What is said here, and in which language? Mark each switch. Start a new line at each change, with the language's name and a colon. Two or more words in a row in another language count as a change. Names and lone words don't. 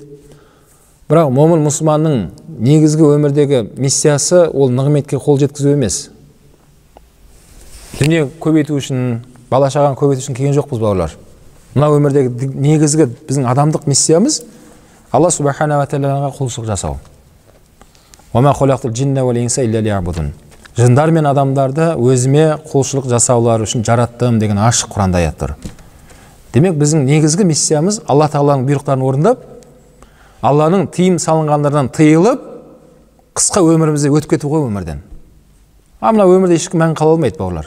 Kazakh: Бірақ момын мұсылманның негізгі өмірдегі миссиясы ол нығметке қол жеткізу емес. Дүние көбейту үшін, бала шағаны көбейту үшін келген жоқпыз бауырлар. Мына өмірдегі негізгі біздің адамдық миссиямыз Алла
Arabic: سبحانه وتعالى
Kazakh: құлшылық жасау.
Arabic: وَمَا خَلَقْتُ الْجِنَّ وَالْإِنسَ إِلَّا لِيَعْبُدُونِ.
Kazakh: Жындар мен адамдарды өзіме құлшылық жасаулары үшін жараттым деген ашық Құранда аят тұр. Демек біздің негізгі миссиямыз Алла Тағаланың бұйрықтарын орындап, Алланың тыйым салынғандардан тыйылып, қысқа өмірімізде өтіп кету ғой өмірден. Мына өмірде ешкім мән қала алмайды, бауырлар.